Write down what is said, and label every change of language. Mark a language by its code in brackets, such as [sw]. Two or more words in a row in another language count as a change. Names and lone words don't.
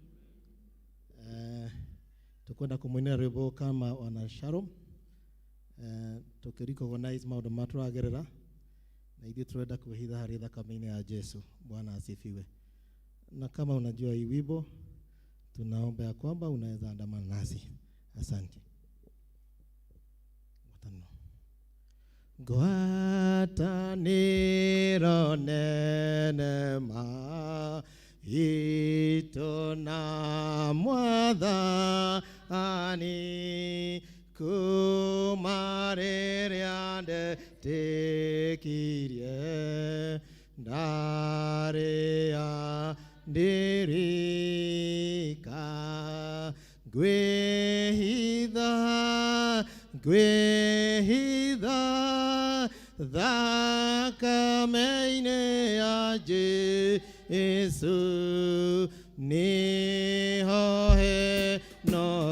[ki] Tukwenda kumwinira rwĩmbo kama wana Shalom. Tukiricognize maũndũ matũragerera na ithuĩ turenda kwĩhitha harĩ thakame-inĩ ya Jesu. [sw] Bwana asifiwe. Na kama unajua hii wimbo tunaomba ya kwamba unaweza andamana nasi. Asante. [ki] ngwatanĩro nene maitũ na Mwathani kuma rĩrĩa ndetĩkirie ndarĩa ndirika ngwĩhitha thakame-inĩ ya Jesũ nĩho hena